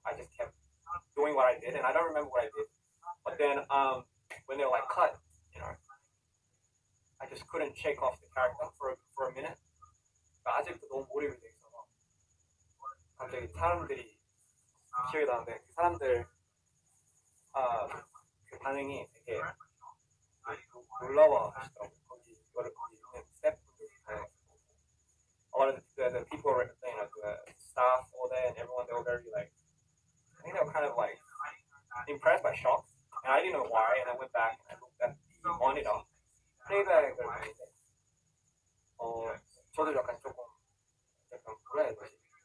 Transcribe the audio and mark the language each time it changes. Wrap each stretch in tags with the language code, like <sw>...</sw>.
<en>I just kept doing what I did and I don't remember what I did. But then when they were like cut, I just couldn't shake off the character for a minute.</en> <ko>아직도 너무 몰입이 돼 있어서 갑자기 사람들이 기억이 나는데 그 사람들 그 반응이 되게 놀라워 하시더라고요. 거기 있는 스태프분들</ko> <en>a lot of the people were the staff all there and everyone they were very like I think they were kind of like impressed by shocked and I didn't know why and I went back and I looked at the monitor</en> <ko>플레이백을 보는데 저도 약간 뭐라 해야 되지?</ko>